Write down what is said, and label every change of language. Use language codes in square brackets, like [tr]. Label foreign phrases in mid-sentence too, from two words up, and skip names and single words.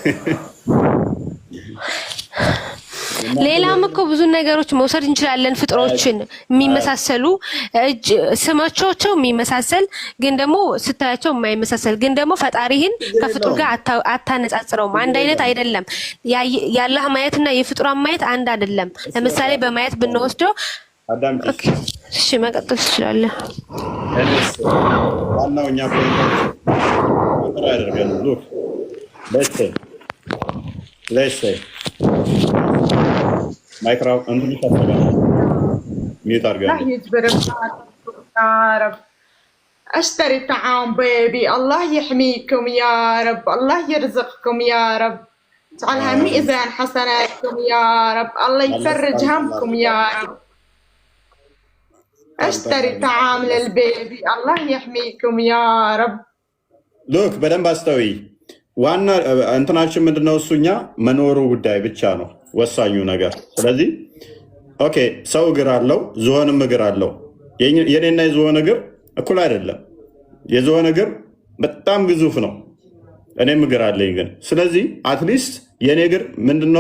[am] ሌላም እኮ ብዙ ነገሮች መውሰድ እንችላለን። ፍጥሮችን የሚመሳሰሉ ስማቸው የሚመሳሰል ግን ደግሞ ስታያቸው የማይመሳሰል ግን ደግሞ ፈጣሪህን ከፍጡር ጋር አታነጻጽረውም። አንድ አይነት አይደለም። ያላህ ማየትና የፍጡራን ማየት አንድ አይደለም። ለምሳሌ በማየት ብንወስደው እሺ መቀጠል ትችላለህ። ዋናው እኛ ፖይንት ያደርጋል። ሉክ [en] let's say [am] ማይክሮፎን እንትን ይፈተጋል። ሚዩት አድርገን [ar] اشتري طعام بيبي. الله يحميكم يا رب، الله يرزقكم يا رب، اجعلها ميزان حسناتكم يا رب، الله يفرج همكم يا رب. اشتري طعام للبيبي. الله يحميكم يا رب. [am] ሎክ በደንብ አስተውይ። ዋና እንትናችን ምንድነው? እሱኛ መኖሩ ጉዳይ ብቻ ነው ወሳኙ ነገር። ስለዚህ ኦኬ፣ ሰው እግር አለው፣ ዝሆንም እግር አለው። የኔና የዝሆን እግር እኩል አይደለም። የዝሆን እግር በጣም ግዙፍ ነው፣ እኔም እግር አለኝ ግን። ስለዚህ [en] at least [am] የኔ እግር ምንድነው?